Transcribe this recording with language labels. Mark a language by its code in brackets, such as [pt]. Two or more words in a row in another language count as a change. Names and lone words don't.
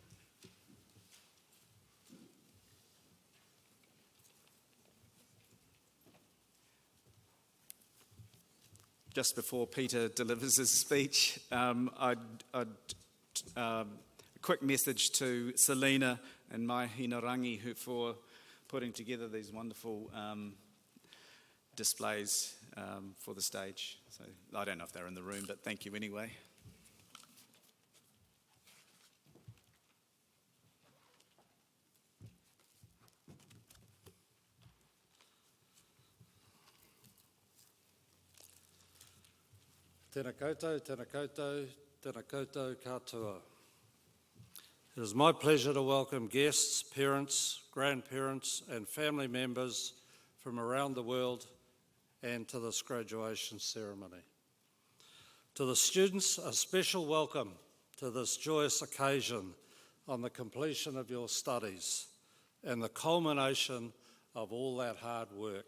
[en] Just before Peter delivers his speech, a quick message to Selena and Mai Hinarangi for putting together these wonderful displays for the stage. So I don't know if they're in the room, but thank you anyway. [mi] Tēnā koutou, tēnā koutou, tēnā koutou katoa. [en] It is my pleasure to welcome guests, parents, grandparents and family members from around the world and to this graduation ceremony. To the students, a special welcome to this joyous occasion on the completion of your studies and the culmination of all that hard work.